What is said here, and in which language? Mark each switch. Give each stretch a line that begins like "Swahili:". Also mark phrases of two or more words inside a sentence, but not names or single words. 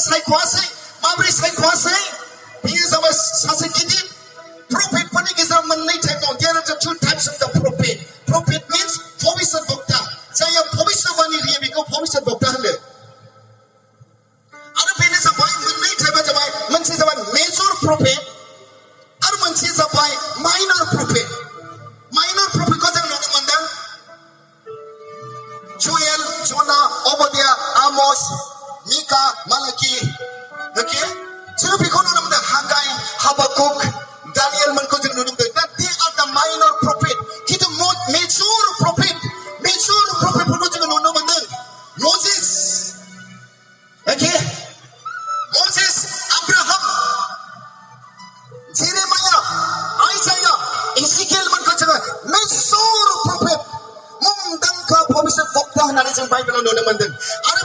Bodo: सायख'वासै माबोरै सायख'वासै बियो जाबाय सासे गिदिर प्रफेटफोरनि गेजेराव मोननै टाइप दं
English: there are two types of the prophet means
Bodo: भबिष्यत वक्ता जायहा भबिष्यवाणी होयो बेखौ भबिष्यत वक्ता होनो आरो बेनो जाबाय मोननै टाइपआ जाबाय मोनसे जाबाय
English: major prophet
Bodo: आरो मोनसे जाबाय
English: minor prophet
Bodo: खौ जों नुनो मोनदों जुएल ज'ना अबदिया आमोस मिका मालाकी ओके जों बेखौ नुनो मोनदों हागाय हाबाकुक दानियेल मोनखौ जों नुनो मोनदों
English: that they are the minor prophet
Bodo: किन्तु मेजर प्रफेटफोरखौ जों नुनो मोनदों मोजेस ओके मोजेस अब्राहाम जेरेमाया आइजाया इजिकेल मोनखौ जों
English: major prophet
Bodo: मुंदांखा भबिष्यत वक्ता होननानै जों बाइबेलाव नुनो मोनदों आरो